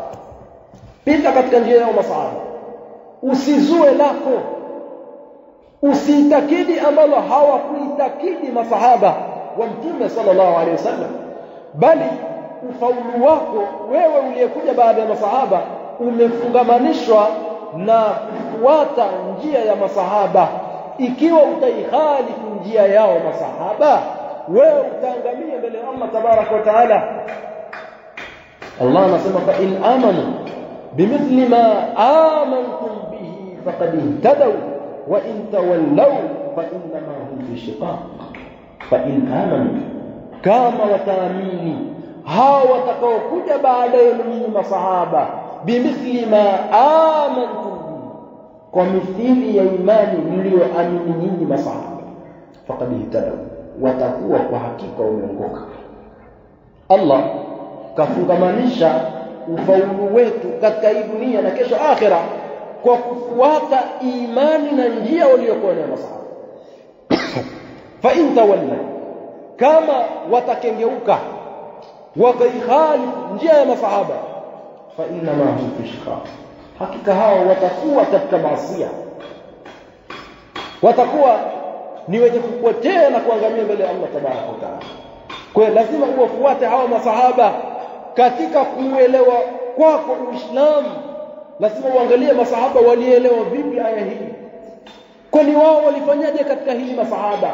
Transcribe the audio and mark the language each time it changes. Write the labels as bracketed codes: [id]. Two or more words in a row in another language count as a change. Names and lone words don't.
[sw] Pita katika njia yao masahaba, usizue lako, usiitakidi ambalo hawakuitakidi masahaba wa Mtume [ar] صلى الله عليه وسلم, [sw] bali ufaulu wako wewe uliyekuja baada ya masahaba umefungamanishwa na kufuata njia ya masahaba. Ikiwa utaihalifu njia yao masahaba, wewe utaangamia mbele ya Allah [ar] تبارك وتعالى. Allah anasema فإن آمنوا بمثل ما آمنتم به فقد اهتدوا وإن تولوا فإنما هم في شقاق. فإن آمنوا, [sw] kama wataamini hao watakaokuja baada ya nyinyi masahaba, [ar] بمثل ما آمنتم به, [sw] kwa mithili ya imani mlioamini nyinyi masahaba, [ar] فقد اهتدوا, [sw] watakuwa kwa hakika wameongoka. Allah kafungamanisha ufaulu wetu katika hii dunia na kesho akhera kwa kufuata imani na njia waliokuwa nayo masahaba. [ar] فإن تولى, [sw] kama watakengeuka wakaihalifu njia ya masahaba, [ar] فإنما هم في شقاق, [sw] hakika hao watakuwa katika maasiya, watakuwa ni wenye kupotea na kuangamia mbele ya Allah [ar] تبارك وتعالى. [sw] Kwa hiyo lazima uwafuate hawa masahaba katika kuelewa kwako Uislamu. Lazima uangalie masahaba walielewa vipi aya hii, kwani wao walifanyaje katika hii masahaba.